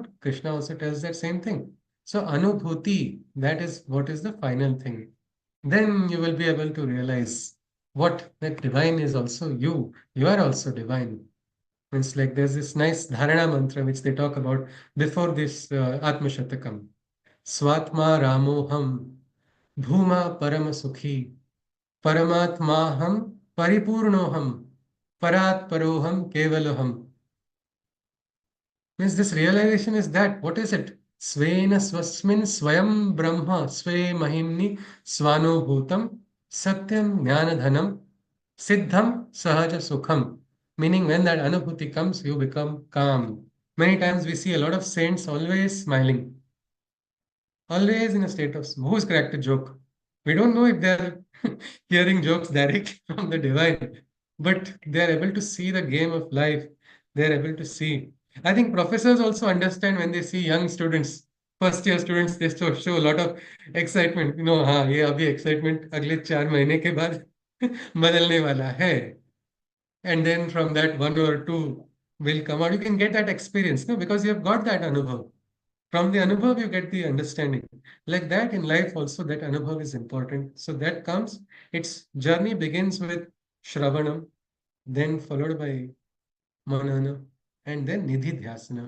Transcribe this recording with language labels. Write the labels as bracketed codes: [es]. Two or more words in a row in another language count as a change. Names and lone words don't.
[en] Krishna also tells that same thing. So, anubhuti, that is what is the final thing. Then you will be able to realize what that divine is also you. You are also divine. It's like there's this nice dharana mantra which they talk about before this Atmashatakam. [sa] Swatma Ramoham Bhuma Parama Sukhi Paramatmaham Paripurnoham Parat Paroham Kevaloham. [en] Means this realization is that, what is it? [sa] Svena swasmin swayam brahma swe mahimni swanubhutam satyam jnanadhanam siddham sahaja sukham. [en] Meaning when that anubhuti comes, you become calm. Many times we see a lot of saints always smiling, always in a state of who's cracked a joke. We don't know if they're hearing jokes directly from the divine, but they're able to see the game of life. They're able to see. I think professors also understand when they see young students, first year students, they show a lot of excitement. You know, [hi] हाँ ये अभी excitement अगले 4 महीने के बाद बदलने वाला है. [en] And then from that one or two will come out. You can get that experience, no, because you have got that anubhav. From the anubhav, you get the understanding. Like that in life also, that anubhav is important. So that comes, its journey begins with Shravanam, then followed by Manana, and then Nididhyasana.